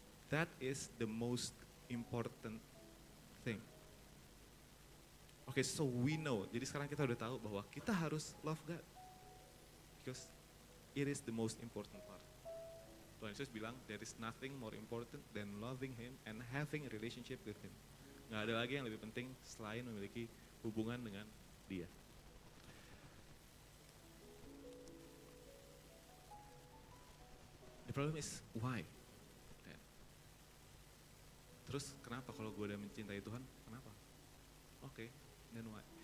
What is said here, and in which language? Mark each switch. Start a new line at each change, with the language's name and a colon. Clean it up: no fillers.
English: That is the most important thing. Okay, so we know.
Indonesian: Jadi sekarang kita udah tahu bahwa kita harus love God.
English: Because it is the most important part.
Indonesian: Tuhan Yesus bilang,
English: there is nothing more important than loving Him and having a relationship with Him.
Indonesian: Gak ada lagi yang lebih penting selain memiliki hubungan dengan Dia.
English: The problem is why?
Indonesian: Terus kenapa kalau gue udah mencintai Tuhan, kenapa?
English: Oke, then why?